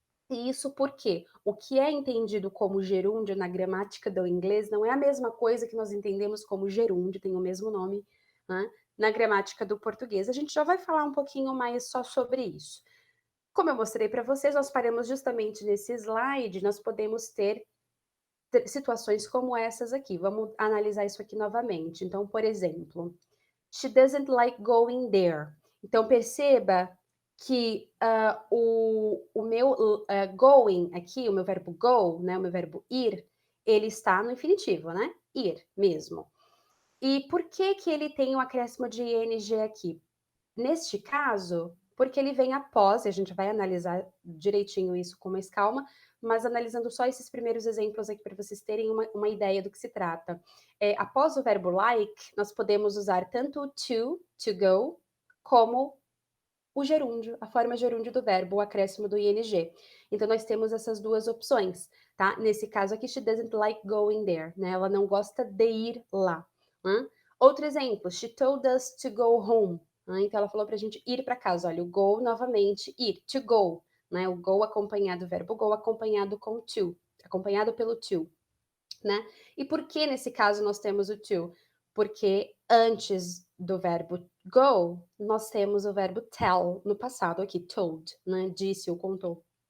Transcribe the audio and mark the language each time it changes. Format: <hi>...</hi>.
<pt>E isso porque o que é entendido como gerúndio na gramática do inglês não é a mesma coisa que nós entendemos como gerúndio, tem o mesmo nome, né, na gramática do português. A gente já vai falar um pouquinho mais só sobre isso. Como eu mostrei para vocês, nós paramos justamente nesse slide, nós podemos ter situações como essas aqui. Vamos analisar isso aqui novamente. Então, por exemplo,</pt> <en>she doesn't like going there.</en> <pt>Então, perceba que o meu going aqui, o meu verbo go, né, o meu verbo ir, ele está no infinitivo, né? Ir mesmo. E por que que ele tem o acréscimo de ing aqui? Neste caso, porque ele vem após, e a gente vai analisar direitinho isso com mais calma, mas analisando só esses primeiros exemplos aqui para vocês terem uma ideia do que se trata. Após o verbo like, nós podemos usar tanto o to go, como o gerúndio, a forma gerúndio do verbo, o acréscimo do ing. Então, nós temos essas duas opções, tá? Nesse caso aqui,</pt> <en>she doesn't like going there,</en> <pt>né? Ela não gosta de ir lá. Né? Outro exemplo,</pt> <en>she told us to go home.</en> <pt>Né? Então, ela falou pra gente ir para casa. Olha, o go, novamente, ir, to go. Né? O go acompanhado, o verbo go acompanhado com to, acompanhado pelo to. Né? E por que nesse caso nós temos o to? Porque antes do verbo go, nós temos o verbo tell no passado aqui, told, né? Disse ou contou.</pt>